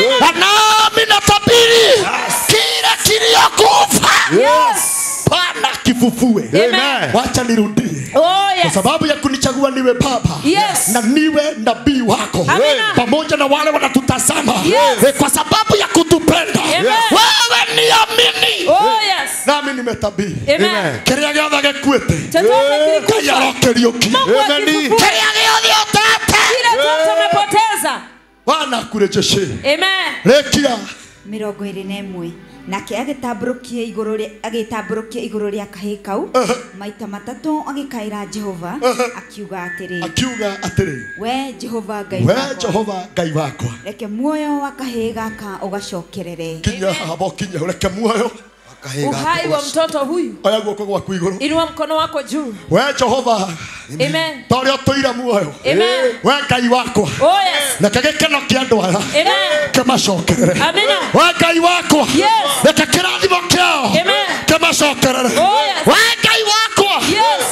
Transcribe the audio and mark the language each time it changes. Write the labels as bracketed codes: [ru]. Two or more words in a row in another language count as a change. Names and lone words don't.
[sw] Nami natabiri kila kiliokufa Bwana kifufue. Wacha nirudie. Kwa sababu ya kunichagua niwe baba na niwe nabii wako. Pamoja na wale wanatutazama. Kwa sababu ya kutupenda. Wewe niamini. Nami nimetabiri. [ki] Kiria giothe gikuite. Ngai arokerioki. Kiria giothe otete. Bwana akurejeshe. Rekia 21. Nake agitamburukia iguru ria kahii kau maita matatu agikaira Jehova akiuga atiri we Jehova Ngai wakwa reke muoyo wa kahii gaka ugacokerere. Kinya habo kinya reke muoyo [sw] uhai wa mtoto huyu. [ki] Oya guoko gwaku iguru. [sw] Inua mkono wako juu. [ki] We Jehova. Amen. Tore otoira muoyo. Amen. We Ngai wakwa. [en] Oh yes. [ki] Na kagekeno kia andu aya. Amen. Kamacokerere. Amina. We Ngai wakwa. Yes. Reke kirathimo kiao. Amen. Kamacokerere. [en] Oh yes. [ki] We Ngai wakwa. Yes.